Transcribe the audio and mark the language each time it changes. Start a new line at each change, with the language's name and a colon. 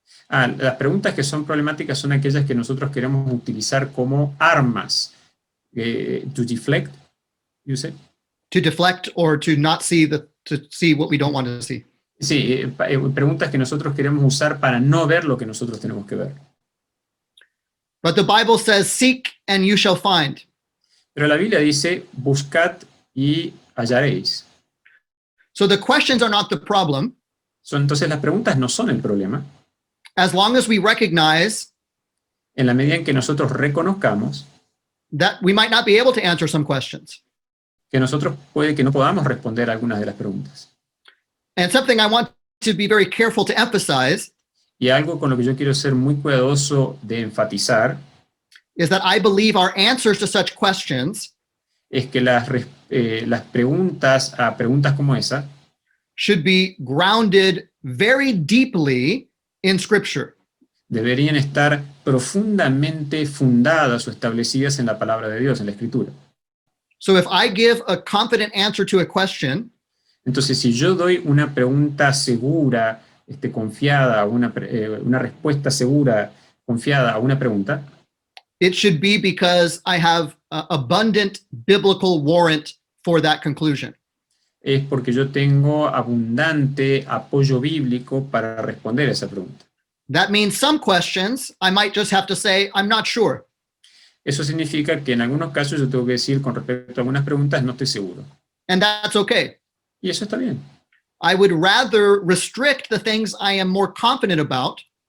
Spanish: Las preguntas que son problemáticas son aquellas que nosotros queremos utilizar como armas.
English: To deflect, you say? To deflect or to not see to see what we don't want to see.
Spanish: Sí, preguntas que nosotros queremos usar para no ver lo que nosotros tenemos que ver.
English: But the Bible says, seek and you shall find.
Spanish: Pero la Biblia dice, buscad y hallaréis.
English: So the questions are not the problem,
Spanish: Entonces las preguntas no son el problema.
English: as long as we recognize
Spanish: En la medida en que nosotros reconozcamos
English: that we might not be able to answer some questions.
Spanish: que nosotros puede que no podamos responder algunas de las preguntas.
English: And something I want to be very careful to emphasize
Spanish: Y algo con lo que yo quiero ser muy cuidadoso de enfatizar
English: is that I believe our answers to such questions
Spanish: es que las preguntas a preguntas como esa
English: should be grounded very deeply in Scripture.
Spanish: deberían estar profundamente fundadas o establecidas en la palabra de Dios, en la Escritura.
English: So if I give a confident answer to a question,
Spanish: Entonces, si yo doy una pregunta segura, confiada, una respuesta segura, confiada a una pregunta,
English: it should be because I have abundant biblical warrant for that conclusion.
Spanish: es porque yo tengo abundante apoyo bíblico para responder a esa pregunta.
English: That means some questions I might just have to say, I'm not sure.
Spanish: Eso significa que en algunos casos yo tengo que decir con respecto a algunas preguntas no estoy seguro.
English: And that's okay.
Spanish: Y eso está bien.
English: I would rather restrict the things I am more confident about